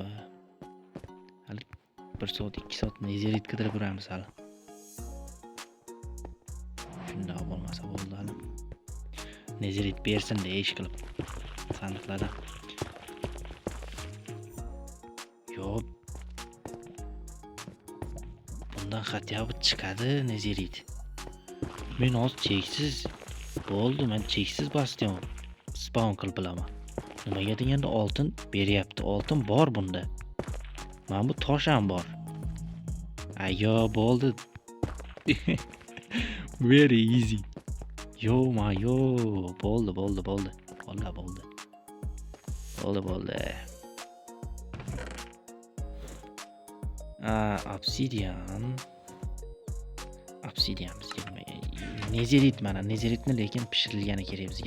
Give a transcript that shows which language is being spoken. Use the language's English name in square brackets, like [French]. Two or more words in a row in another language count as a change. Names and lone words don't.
[Uzbek] Hali 1 soat, 2 soat nezerit qidirib yuramiz hali. Shunday bo'lmasa bo'ldi hali. Nezerit bersin ish qilib sandiqlarda. Yo'q. Bundan [Russian] хотя бы [Uzbek] chiqadi nezerit. Men hozir cheksiz bo'ldi, men cheksiz bastion spawn qilib bilaman. Nimaga deganda oltin beryapti. Oltin bor bunda. Men bu tosh ham bor. Ayo, bo'ldi. [English] Very easy. [Uzbek] Yo. Bo'ldi. Vallahi bo'ldi. Obsidian bizga nima? Nezerit mana, nezeritni lekin pishirilgani kerak bizga.